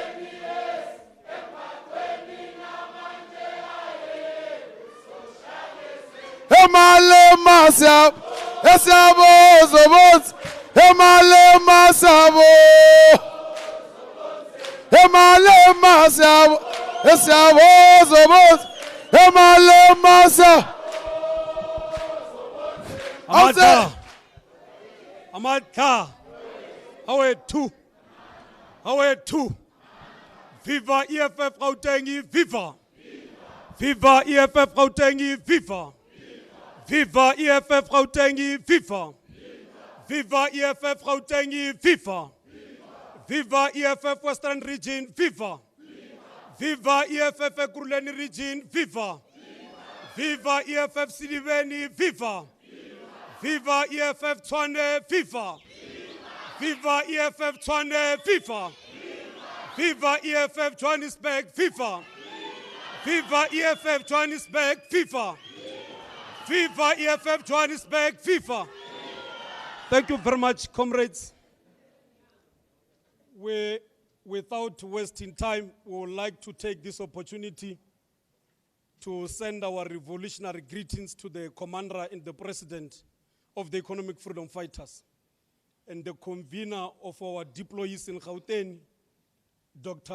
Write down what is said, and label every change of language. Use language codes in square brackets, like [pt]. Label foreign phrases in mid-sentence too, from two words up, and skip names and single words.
[en] emalema siyabo zobozi emalema siyabo emalema siyabo zobozi emalema siyabo Amadka Awe two Viva EFF Gauteng Viva Viva EFF Gauteng Viva Viva EFF Gauteng Viva Viva EFF Gauteng Viva Viva EFF Western Region Viva Viva EFF Ekurhuleni Region Viva Viva EFF Siliveni Viva Viva EFF Tshwane Viva Viva EFF Tshwane Viva Viva EFF Johannesburg Viva Viva EFF Johannesburg Viva Viva EFF Johannesburg Viva. Thank you very much, comrades. Without wasting time, we would like to take this opportunity to send our revolutionary greetings to the commander and the president of the Economic Freedom Fighters and the convener of our deployees in Gauteng, Dr.